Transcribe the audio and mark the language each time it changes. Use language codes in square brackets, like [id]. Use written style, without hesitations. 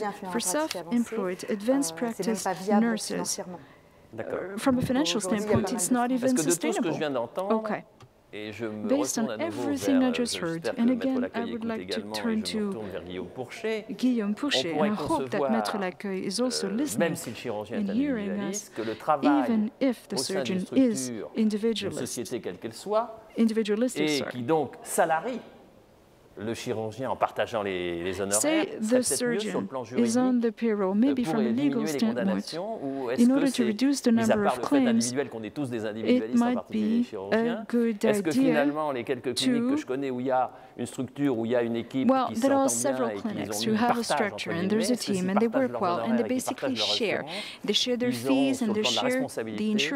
[en] For self-employed, advanced practice nurses, from a financial standpoint, it's not even sustainable. Okay. Based on everything I just heard, and again, I would like to turn to Guillaume Pourchet, and I hope that Maître Laccueil is also listening and hearing us, even if the surgeon is individualistic, [fr] et qui donc salarie le chirurgien en partageant les honoraires, [en] say the surgeon is on the payroll, maybe from a legal standpoint, in order to reduce the number of claims, it might be a good idea. [fr] Est-ce que finalement les quelques cliniques que je connais où il y a une structure, où il y a une équipe qui s'entend bien et qui ont un partage entre guillemets, est-ce que si partagent leurs honoraires et qu'ils partagent leur assurance, ils auront sur le plan de la responsabilité